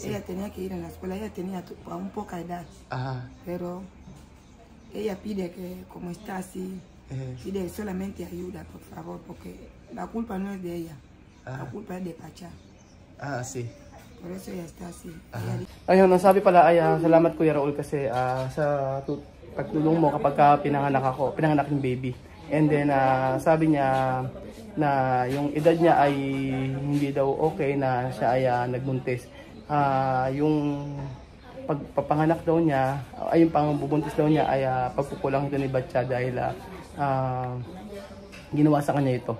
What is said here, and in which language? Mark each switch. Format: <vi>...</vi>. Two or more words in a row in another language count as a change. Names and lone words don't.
<es>Ella tenía que ir a la escuela, ella tenía aún poca edad. Ajá. Pero ella pide que, como está así, pide solamente ayuda, por favor, porque la culpa no es de ella, la culpa es de Pacha. Sí. Por eso ella está así.</es> <tl>Ayun, ang sabi pala ay salamat Kuya Raul kasi sa pagtulong mo kapag pinanganak yung baby.</tl> <en>And then</en> <tl>sabi niya na yung edad niya ay hindi daw okay na siya ay nagbuntis. Yung pagpapanganak daw niya, ay yung pangbubuntis daw niya ay pagkukulang ito ni Batya dahil ginawa sa kanya ito.</tl>